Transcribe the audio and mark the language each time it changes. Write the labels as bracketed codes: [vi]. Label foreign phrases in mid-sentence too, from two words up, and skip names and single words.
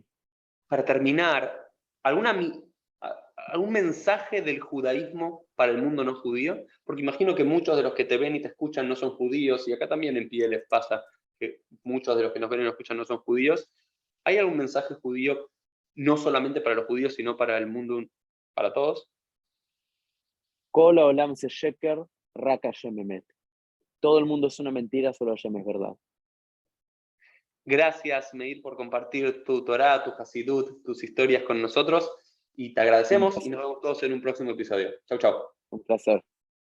[es] para terminar, ¿algún mensaje del judaísmo para el mundo no judío? Porque imagino que muchos de los que te ven y te escuchan no son judíos, y acá también en pie les pasa que muchos de los que nos ven y nos escuchan no son judíos. ¿Hay algún mensaje judío no solamente para los judíos, sino para el mundo, para todos? [he] כל העולם זה שקר, רק השם אמת. [es] todo el mundo es una mentira, solo Hashem es verdad. Gracias, Meir, por compartir tu Torá, tu Hasidut, tus historias con nosotros. Y te Un agradecemos y placer. nos vemos todos en un próximo episodio. Chau, chau. Un placer.